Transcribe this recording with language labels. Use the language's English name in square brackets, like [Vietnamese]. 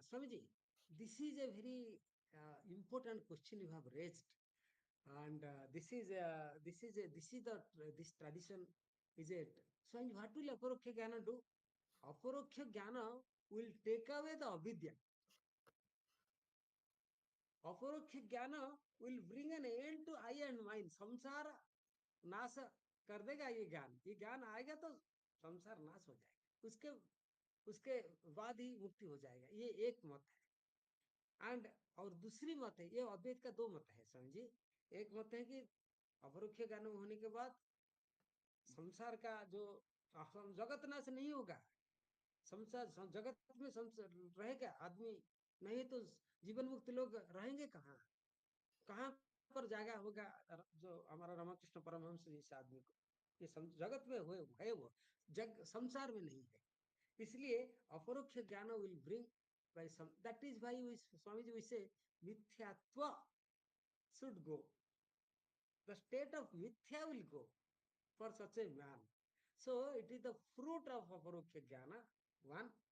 [English] Swamiji, this is a very important question you have raised, and this is this tradition is it. Swamiji, what will Aparoksha Jnana do? Aparoksha Jnana will take away the avidya. Aparoksha Jnana will bring an end to I and mine. [Hindi] Samsara नाश कर देगा ये ज्ञान आएगा तो संसार नाश हो जाएगा, उसके उसके बाद ही मुक्ति हो जाएगा। ये एक मत है। एंड और दूसरी मत है, ये अद्वैत का दो मत है समझिए। एक मत है कि अपरोक्ष ज्ञान होने के बाद संसार का जो जगत नाश नहीं होगा, संसार जगत में रहेगा आदमी, नहीं तो जीवन मुक्त लोग रहेंगे कहाँ, कहाँ पर जागा होगा जो हमारा रामकृष्ण परमहंस जैसे आदमी को, ये जगत में हुए है वो जग संसार में नहीं है। इसलिए अपरोक्ष ज्ञान [English] Will bring by some, that is why we Swamiji we say mithyatva should go, the state of mithya will go for such a man, So it is the fruit of aparoksha jnana, one.